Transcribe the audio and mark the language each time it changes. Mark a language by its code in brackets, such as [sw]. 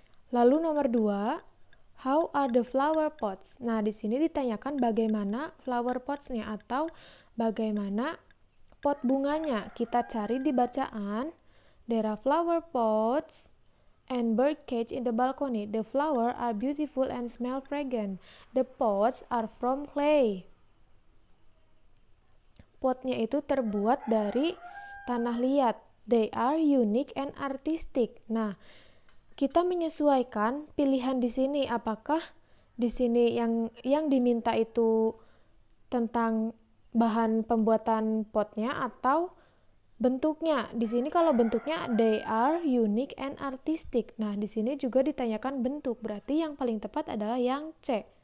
[id] Lalu nomor 2, [en] how are the flower pots? [id] Nah, di sini ditanyakan bagaimana flower pots-nya atau bagaimana pot bunganya. Kita cari di bacaan. [en] There are flower pots and bird cage in the balcony. The flowers are beautiful and smell fragrant. The pots are from clay. [id] Potnya itu terbuat dari tanah liat. [en] They are unique and artistic. [id] Nah, kita menyesuaikan pilihan di sini. Apakah di sini yang diminta itu tentang bahan pembuatan potnya atau bentuknya? Di sini kalau bentuknya [en] they are unique and artistic. [id] Nah, di sini juga ditanyakan bentuk. Berarti yang paling tepat adalah yang C.